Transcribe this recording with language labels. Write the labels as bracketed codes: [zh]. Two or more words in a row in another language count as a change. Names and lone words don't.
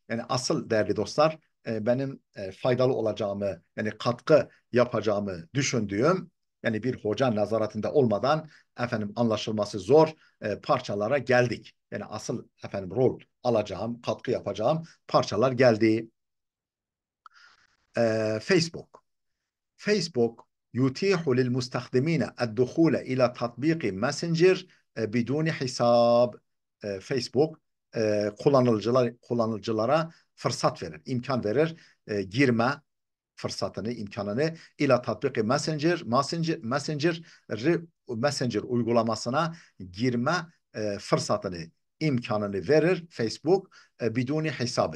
[tr] Yani asıl değerli dostlar benim faydalı olacağımı yani katkı yapacağımı düşündüğüm yani bir hoca nazaratında olmadan anlaşılması zor parçalara geldik. Yani asıl rol alacağım, katkı yapacağım parçalar geldi. [ar] Facebook يتيح للمستخدمين الدخول إلى تطبيق ماسنجر بدون حساب. [tr] Facebook kullanıcılara fırsat verir, imkan verir, girme fırsatını, imkanını [ar] إلى تطبيق [tr] Messenger uygulamasına girme fırsatını, imkanını verir Facebook [ar] بدون حساب.